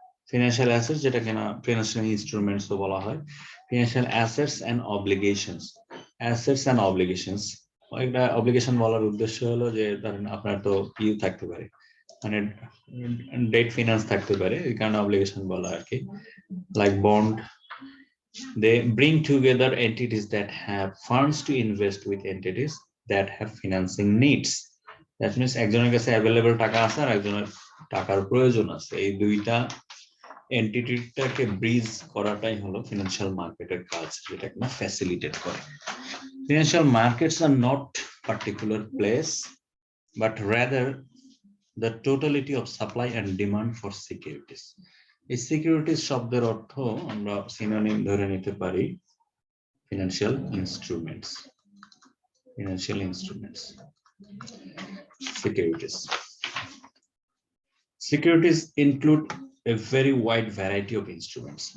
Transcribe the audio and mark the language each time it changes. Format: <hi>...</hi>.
<bn>Financial assets যেটা কিনা financial instruments ও বলা হয়। Financial assets and obligations. Assets and obligations, একটা অব্লিগেশন বলার উদ্দেশ্য হলো যে ধরেন আপনার তো থাকতে পারে, মানে ডেট ফিনান্স থাকতে পারে, এই কারণে অব্লিগেশন বলা আর কি।</bn> <en>Like bond, they bring together entities that have funds to invest with entities that have financing needs. That means</en> <bn>একজনের কাছে available টাকা আছে আর একজনের টাকার প্রয়োজন আছে, এই দুইটা এন্টিটিটাকে ব্রিজ করাটাই হলো ফিনান্সিয়াল মার্কেটের কাজ, যেটা কিনা ফ্যাসিলিটেট করে।</bn> <en>Financial markets are not particular place but rather the totality of supply and demand for securities.</en> <bn>এই সিকিউরিটিস শব্দের অর্থ আমরা সিনোনিম ধরে নিতে পারি financial instruments.</bn> <en>Financial instruments, securities. Securities include a very wide variety of instruments.</en>